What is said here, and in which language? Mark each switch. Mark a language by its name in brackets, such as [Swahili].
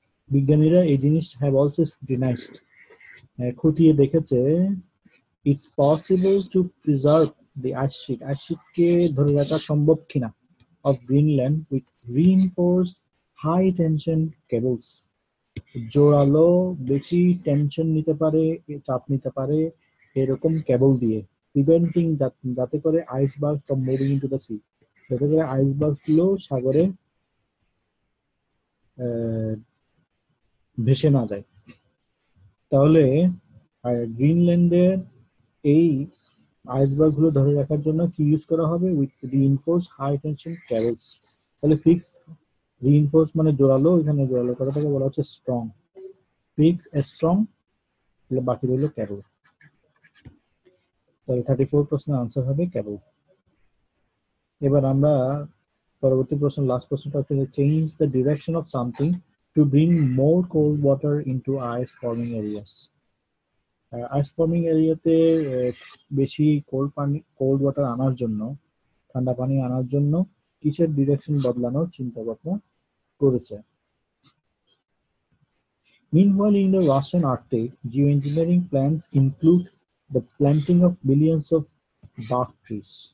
[Bangla] বিজ্ঞানীরা এই জিনিস [English] have also scrutinized, [Bangla] খতিয়ে দেখেছে, [English] it's possible to preserve the ice sheet [Bangla] কে ধরে রাখা সম্ভব কিনা [English] of Greenland with reinforced high tension cables. [Bangla] জোরালো বেশি টেনশন নিতে পারে, চাপ নিতে পারে এরকম কেবল দিয়ে, প্রিভেন্টিং যাতে করে iceberg [English] from moving into the sea, [Bangla] যাতে করে আইসবার্গ গুলো সাগরে ভেসে না যায়। তাহলে গ্রিনল্যান্ডের এই আইসবার্গ গুলো ধরে রাখার জন্য কি ইউজ করা হবে? [English] With reinforce high tension cables. [Bangla] তাহলে ফিক্স রিইনফোর্স মানে জোরালো, এখানে জোরালো কথাটাকে বলা হচ্ছে স্ট্রং। ফিক্স স্ট্রং, বাকি রইল কেবল। তাহলে 34 প্রশ্নের আনসার হবে কেবল। এবার আমরা পরবর্তী প্রশ্ন, লাস্ট প্রশ্নটা হচ্ছে [English] Change the direction of something to bring more cold water into ice forming areas. [Bangla] Ice forming এরিয়াতে বেশি কোল্ড ওয়াটার আনার জন্য, ঠান্ডা পানি আনার জন্য কিসের ডিরেকশন বদলানোর চিন্তা ভাবনা করেছে? [English] Meanwhile, in the Russian Arctic, geoengineering plans include the planting of millions of bark trees.